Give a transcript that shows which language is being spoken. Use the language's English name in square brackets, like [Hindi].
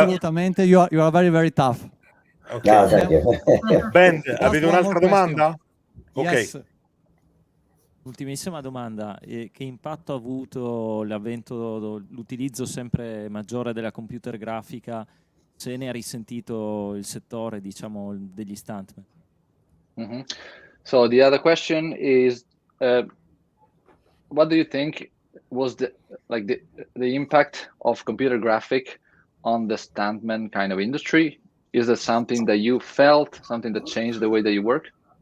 [Italian] assolutamente, [English] you are very very tough. Ok. No, thank you. [Italian] Ben, avete un'altra domanda? [English] Yes. Ok. [Italian] Ultimissima domanda, che impatto ha avuto l'utilizzo sempre maggiore della computer grafica, se ne ha risentito il settore, diciamo, degli stuntman? Mm-hmm. [English] So the other question is, what do you think was the impact of computer graphic on the stuntman kind of industry? Is there something that you felt, something that changed the way that you work?